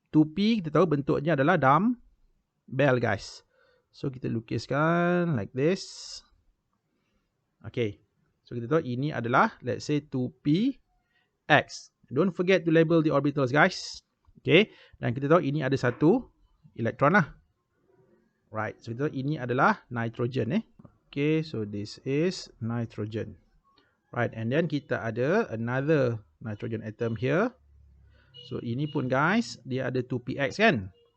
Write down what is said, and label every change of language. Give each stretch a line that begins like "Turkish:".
Malay: 2p kita tahu bentuknya adalah dumbbell guys.
English: So
Malay: kita lukiskan
English: like this. Okay.
Malay: So kita tahu ini adalah
English: let's say
Malay: 2px.
English: Don't forget to label the orbitals guys.
Malay: Okay. Dan kita tahu ini ada satu elektron lah. Right.
English: So
Malay: kita tahu ini adalah
English: nitrogen Okay. So this is nitrogen. Right. And then
Malay: kita ada
English: another nitrogen atom here.
Malay: So ini pun guys, dia ada 2px kan.